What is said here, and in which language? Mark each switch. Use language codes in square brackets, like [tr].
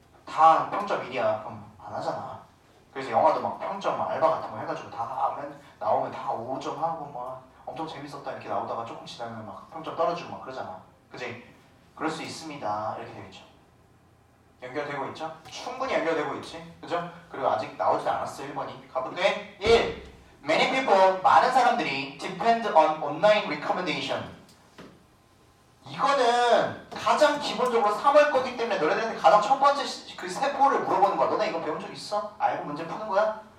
[ko] 다 평점 1이야. 그럼 안 하잖아. 그래서 영화도 막 평점 알바 같은 거 해가지고 다 하면 나오면 다 5점 하고 막 엄청 재밌었다 이렇게 나오다가 조금 지나면 막 평점 떨어지고 막 그러잖아. 그지? 그럴 수 있습니다. 이렇게 되겠죠. 연결되고 있죠? 충분히 연결되고 있지. 그죠? 그리고 아직 나오지 않았어 1번이. 가볼게. 1. [en] Many people, [ko] 많은 사람들이 [en] depend on online recommendation. [ko] 이거는 가장 기본적으로 3월 거기 때문에 너네들한테 가장 첫 번째 그 세포를 물어보는 거야. 너네 이거 배운 적 있어? 알고 문제 푸는 거야?